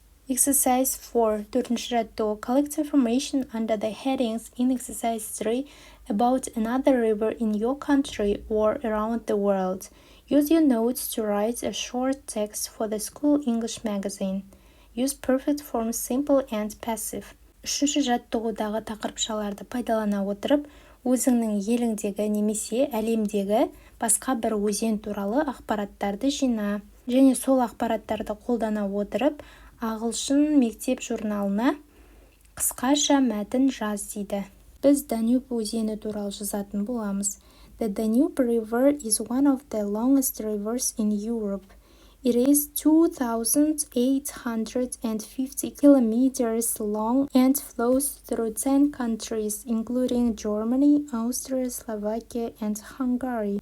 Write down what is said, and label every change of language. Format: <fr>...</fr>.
<en>Exercise 4. Collect information under the headings in Exercise 3 about another river in your country or around the world. Use your notes to write a short text for the school English magazine. Use perfect form simple and passive.</en> <kk>Үшінші жаттығудағы тақырыпшаларды пайдалана отырып, өзіңнің еліңдегі немесе әлемдегі басқа бір өзен туралы ақпараттарды жина. Және сол ақпараттарды қолдана отырып, Ағылшын мектеп журналына қысқаша мәтін жаз дейді. Біз Danube өзені туралы жазатын боламыз.</kk> <en>The Danube River is one of the longest rivers in Europe. It is 2,850 kilometers long and flows through 10 countries, including Germany, Austria, Slovakia, and Hungary.</en>